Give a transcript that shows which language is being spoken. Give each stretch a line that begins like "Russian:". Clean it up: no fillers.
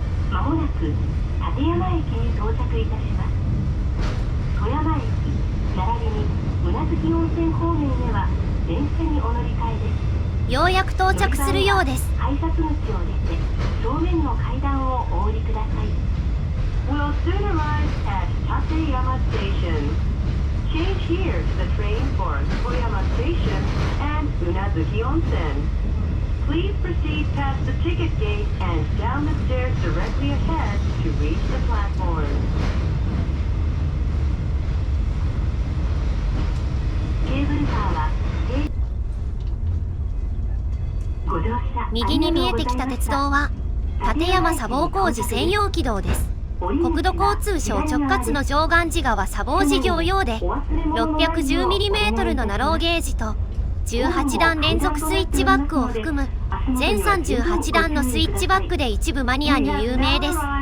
Japanese: まもなく立山駅に到着いたします。富山駅並びに宇奈月温泉方面へは電車にお乗り換えです。ようやく到着するようです。改札口を出て正面の階段をお降りください。
English: We'll soon arrive at Tateyama Station. Change here to the train for Toyama Station and Unazuki Onsen.Please proceed past the ticket gate and down the stairs directly ahead to reach the platform.
Japanese: ケーブルカーはご乗車右に見えてきた鉄道は立山砂防工事専用軌道です。国土交通省直轄の常願寺川砂防事業用で 610mm のナローゲージと18段連続スイッチバックを含む全38段のスイッチバックで一部マニアに有名です。